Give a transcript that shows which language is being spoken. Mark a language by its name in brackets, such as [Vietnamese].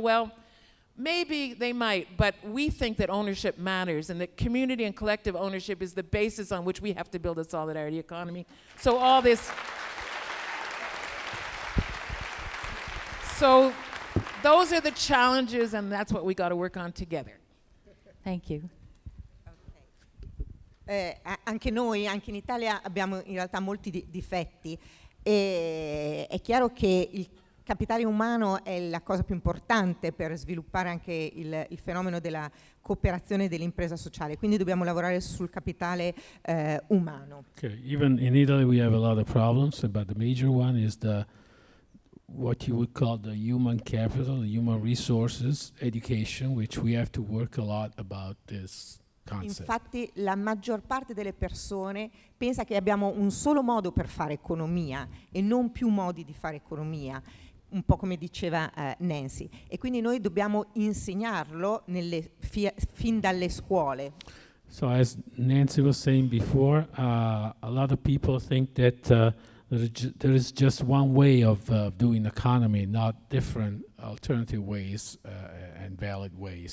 [English] Well, maybe they might, but we think that ownership matters, and that community and collective ownership is the basis on which we have to build a solidarity economy. So all this... So those are the challenges, and that's what we got to work on together. Thank you. [Italian] Anche noi, anche in Italia, abbiamo in realtà molti difetti. E è chiaro che il capitale umano è la cosa più importante per sviluppare anche il fenomeno della cooperazione e dell'impresa sociale, quindi dobbiamo lavorare sul capitale umano. [English] Okay. Even in Italy we have a lot of problems, but the major one is what you would call the human capital, the human resources, education, which we have to work a lot about this concept. [Italian] Infatti la maggior parte delle persone pensa che abbiamo un solo modo per fare economia e non più modi di fare economia, un po' come diceva Nancy, e quindi noi dobbiamo insegnarlo fin dalle scuole. [English] So as Nancy was saying before, a lot of people think that there is just one way of doing economy, not different alternative ways and valid ways.